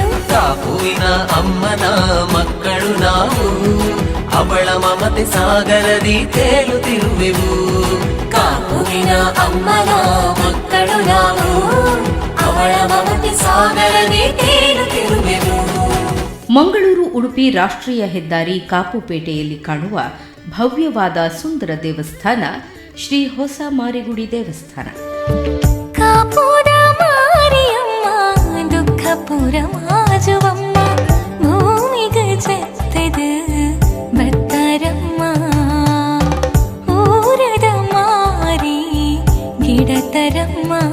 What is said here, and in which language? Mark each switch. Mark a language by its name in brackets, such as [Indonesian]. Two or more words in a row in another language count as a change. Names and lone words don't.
[Kannada] ಕಾಪುವಿನ ಅಮ್ಮನ ಮಕ್ಕಳು ನಾವು, ಅವಳ ಮಮತೆ ಸಾಗರದಿ ತೇಲುತ್ತಿರುವೆವು. ಕಾಪುವಿನ ಅಮ್ಮನ ಮಕ್ಕಳು ನಾವು, ಅವಳ ಮಮತೆ ಸಾಗರದಿ ತೇಲುತ್ತಿರುವೆವು. ಮಂಗಳೂರು ಉಡುಪಿ ರಾಷ್ಟ್ರೀಯ ಹೆದ್ದಾರಿ ಕಾಪುಪೇಟೆಯಲ್ಲಿ ಕಾಣುವ ಭವ್ಯವಾದ ಸುಂದರ ದೇವಸ್ಥಾನ ಶ್ರೀ ಹೊಸ ಮಾರಿಗುಡಿ ದೇವಸ್ಥಾನ. [Tulu] ಕಾಪುದ ಮಾರಿಯಮ್ಮ ದುಃಖಪುರ ಮಾಜುವಮ್ಮ, ಭೂಮಿಗೆ ಜತ್ತದ ಭತ್ತರಮ್ಮ, ಊರದ ಮಾರಿ ಗಿಡತರಮ್ಮ.